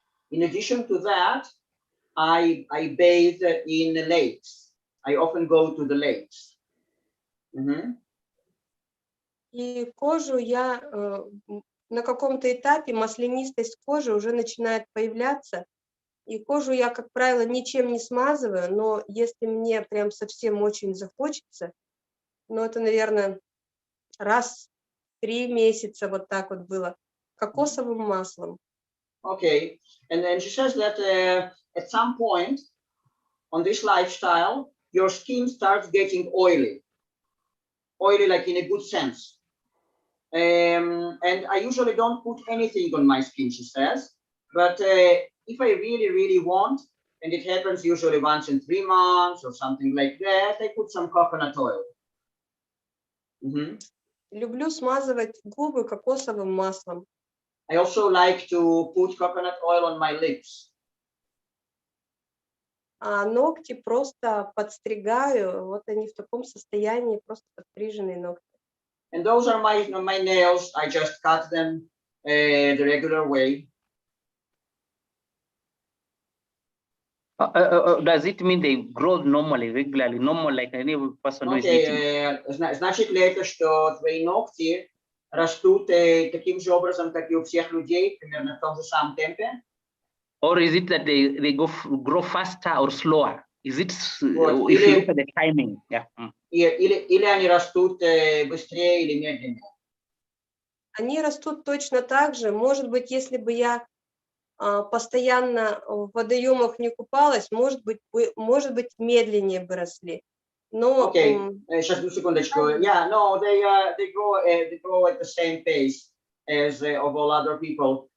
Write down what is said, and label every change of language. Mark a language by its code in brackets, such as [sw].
[en] In addition to that, I bathe in lakes. I often go to the lakes. [ru] И кожу я на каком-то этапе маслянистость кожи уже начинает появляться. И кожу я, как правило, ничем не смазываю, но если мне прям совсем очень захочется, ну, это, наверное, раз в 3 месяца вот так вот было, кокосовым маслом. [en] Okay, and then she says that at some point on this lifestyle, your skin starts getting oily like in a good sense. And I usually don't put anything on my skin, she says, but if I really want, and it happens usually once in 3 months or something like that, I put some coconut oil. [ru] Люблю смазывать губы кокосовым маслом. [en] I also like to put coconut oil on my lips. [ru] А ногти просто подстригаю, вот они в таком состоянии, просто подстриженные ногти. [en] And those are my nails. I just cut them the regular way. Does it mean they grow normally, regularly, normal like any person who is eating? [ru] Значит ли это, что твои ногти растут таким же образом, как и у всех людей, примерно в том же самом темпе? [en] Or is it that they grow faster or slower? Is it [ru] Вот, [en] if you look at the timing? Yeah. [ru] Или они растут быстрее или медленнее? Они растут точно так же. Может быть, если бы я постоянно в водоемах не купалась, может быть, медленнее бы росли. Но Okay, сейчас одну секундочку. [en] Yeah, no, they grow at the same pace as of all other people.